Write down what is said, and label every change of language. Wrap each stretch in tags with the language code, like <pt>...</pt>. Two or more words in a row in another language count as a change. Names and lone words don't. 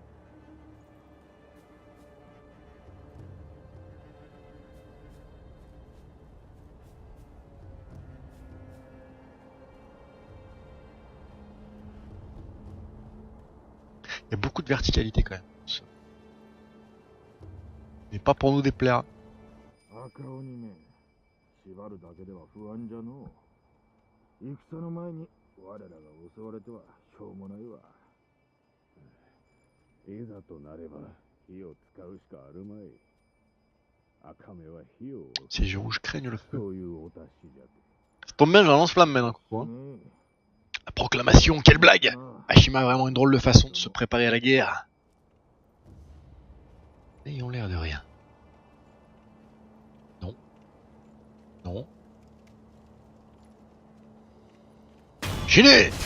<fr>Il y a beaucoup de verticalité quand même. Mais pas pour nous déplaire.</fr> <ja>赤鬼め、縛るだけでは不安じゃのう。戦の前に我らが襲われてはしょうもないわ。いざとなれば火を使うしかあるまい。赤目は火を。</ja> <fr>Ces yeux rouges craignent le feu.</fr> <ja>そういうお達しじゃ。</ja> <fr>Ça tombe bien, j'ai un lance-flamme maintenant. Hein. ね La proclamation, quelle blague! え。あ Ashima a vraiment une drôle de façon de se préparer à la guerre. Mais ils ont l'air de rien. Non. Non. Gêné!</fr>